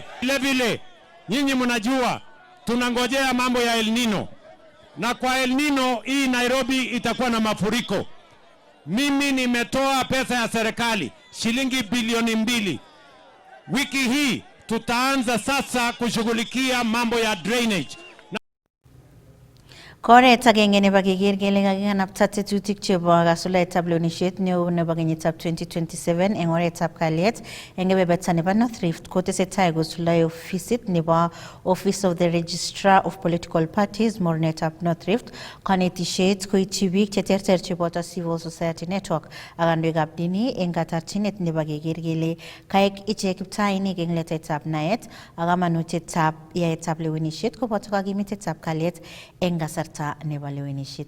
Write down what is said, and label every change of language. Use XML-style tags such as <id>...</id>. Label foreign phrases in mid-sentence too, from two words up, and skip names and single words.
<sw>Vile vile, nyinyi mnajua, tunangojea mambo ya El Nino. Na kwa El Nino hii Nairobi itakuwa na mafuriko. Mimi nimetoa pesa ya serikali, shilingi bilioni 2. Wiki hii tutaanza sasa kushughulikia mambo ya drainage.</sw> <kln>Koret agenge nebo keker kele kakikanapta tetutik chebo kasulaetab lewenishet neo nebo kenyitab 2027 eng oretab kalyet eng kebeberta nebo North Rift kotesetai kosuldae ofisit nebo Office of the Registrar of Political Parties mornetab North Rift kanetishet koityi biik cheterter cheboto Civil Society Network ak kandoikab dini eng katarchinet nebo keker kele kaek ichek kiptainik eng letetab naet ak kamanutietab yaetab lewenishet koboto kakimitetab kalyet eng kasarta nebo lewenishet.</kln>